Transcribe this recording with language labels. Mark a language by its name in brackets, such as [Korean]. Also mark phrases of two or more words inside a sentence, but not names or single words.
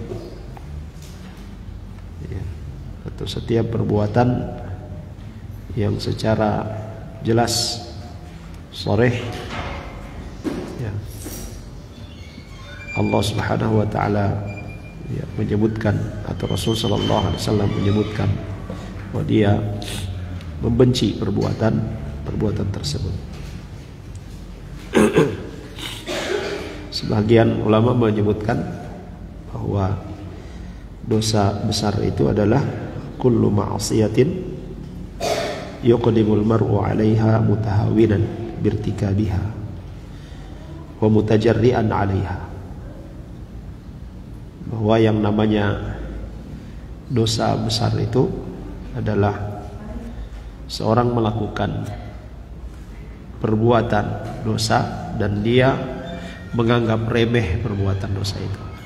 [Indonesian] ya, atau setiap perbuatan yang secara jelas sharih ya, [Arabic] الله سبحانه وتعالى [Indonesian] ya, menyebutkan atau Rasul [Arabic] صلى الله عليه وسلم [Indonesian] menyebutkan bahwa dia membenci perbuatan tersebut. Sebagian ulama menyebutkan bahwa dosa besar itu adalah [Arabic] كل معصية يقدم المرء عليها متهاونا بارتكابها ومتجرئا عليها. [Indonesian] Bahwa yang namanya dosa besar itu adalah seorang melakukan perbuatan dosa dan dia menganggap remeh perbuatan dosa itu.